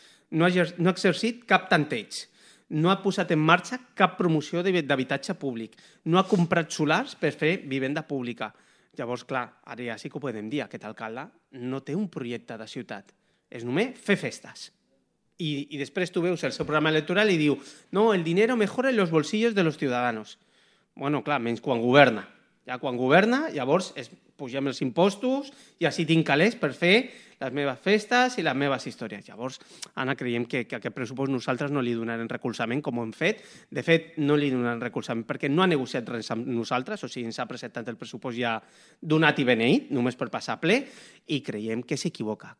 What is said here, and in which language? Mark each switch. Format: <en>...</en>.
<ca>No ha exercit cap tanteig, no ha posat en marxa cap promoció d'habitatge públic, no ha comprat solars per fer vivenda pública. Llavors, clar, ara ja sí que ho podem dir, aquest alcalde no té un projecte de ciutat, és només fer festes. I després tu veus el seu programa electoral i diu no,</ca> <es>el dinero mejora en los bolsillos de los ciudadanos.</es> <ca>Bueno, clar, menys quan governa. Ja quan governa, llavors pugem els impostos i així tinc calés per fer les meves festes i les meves històries. Llavors, Anna, creiem que aquest pressupost nosaltres no li donarem recolzament com ho hem fet. De fet, no li donarem recolzament perquè no ha negociat res amb nosaltres, o sigui, ens ha presentat el pressupost ja donat i beneït, només per passar ple, i creiem que s'equivoca.</ca>